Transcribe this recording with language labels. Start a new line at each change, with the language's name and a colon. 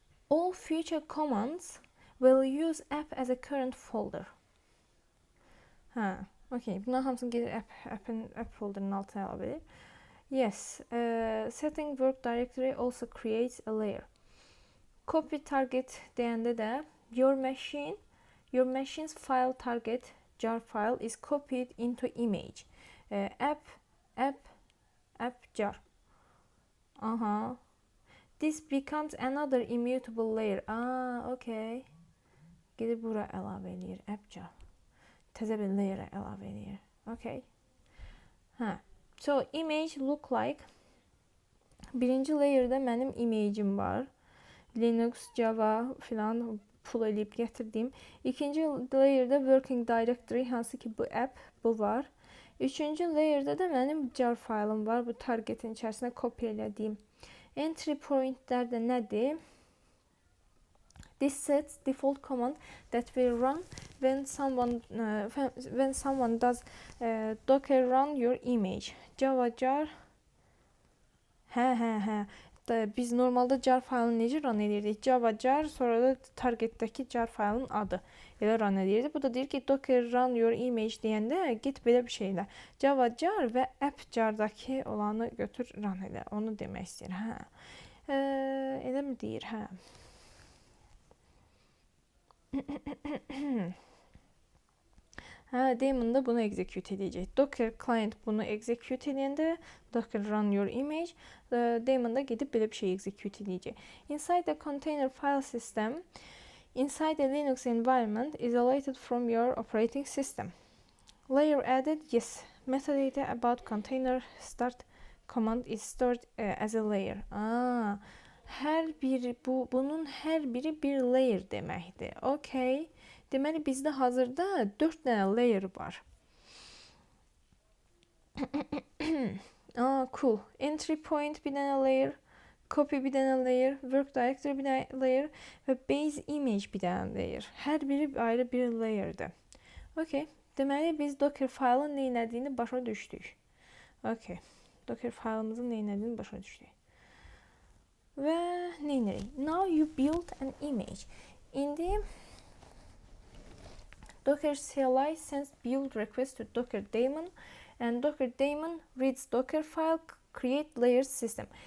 English: All future commands will use app as a current folder.
Azerbaijani: Okay, bunların hamısını gedir app folder'ın altına əlavə edir.
English: Yes, setting work directory also creates a layer. Copy target
Azerbaijani: deyəndə də
English: your machine's file target jar file is copied into image. App jar. This becomes another immutable layer. Okay.
Azerbaijani: Gedib bura əlavə edir app jar. Təzə bir layer'a əlavə edir. Okay.
English: So image look like.
Azerbaijani: Birinci layer'da mənim image'im var. Linux, Java filan pull edib gətirdiyim. İkinci layer'da working directory, hansı ki bu app, bu var. Üçüncü layer'da da mənim jar faylım var. Bu targetin içərisinə kopya elədiyim. Entry pointlər də nədir?
English: This sets default command that will run when someone does docker run your image. Java jar. Hə.
Azerbaijani: Biz normalda jar faylını necə run edirdik? Java jar, sonra da targetdəki jar faylının adı elə run edirdik. Bu da deyir ki, docker run
English: your image
Azerbaijani: deyəndə git belə bir şeylə. Java jar və app jardakı olanı götür run elə. Onu demək istəyir. Hə. Elə mi deyir? Hə. Daemon da bunu execute edəcək. Docker client bunu execute edəndə docker run
English: your image,
Azerbaijani: daemon da gedib belə bir şey execute edəcək.
English: Inside the container file system, inside a Linux environment isolated from your operating system. Layer added, yes. Metadata about container start command is stored as a layer.
Azerbaijani: Bunun hər biri bir layer deməkdir. Okay. Deməli, bizdə hazırda 4 dənə layer var. Cool. Entry point bir dənə layer, copy bir dənə layer, work directory bir dənə layer və base image bir dənə layer. Hər biri ayrı bir layerdir. Okay. Deməli, biz docker faylın nə etdiyini başa düşdük. Okay. Docker faylımızın nə etdiyini başa düşdük. Və nə edirik?
English: Now you build an image. İndi Docker CLI sends build request to Docker daemon and Docker daemon reads Docker file create layers system.